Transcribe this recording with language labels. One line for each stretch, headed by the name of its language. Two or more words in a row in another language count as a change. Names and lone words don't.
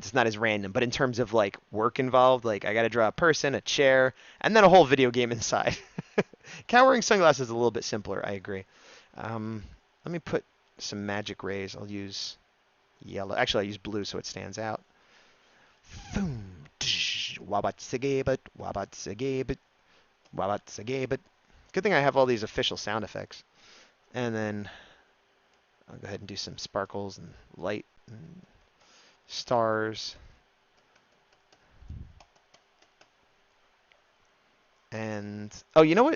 English: It's not as random, but in terms of like work involved, like I got to draw a person, a chair, and then a whole video game inside. Cat wearing sunglasses is a little bit simpler. I agree. Let me put some magic rays. I'll use yellow. Actually, I use blue so it stands out. Boom. Wabat-sagabit, wabat-sagabit, wabat-sagabit. Good thing I have all these official sound effects. And then I'll go ahead and do some sparkles and light and stars. And, oh, you know what?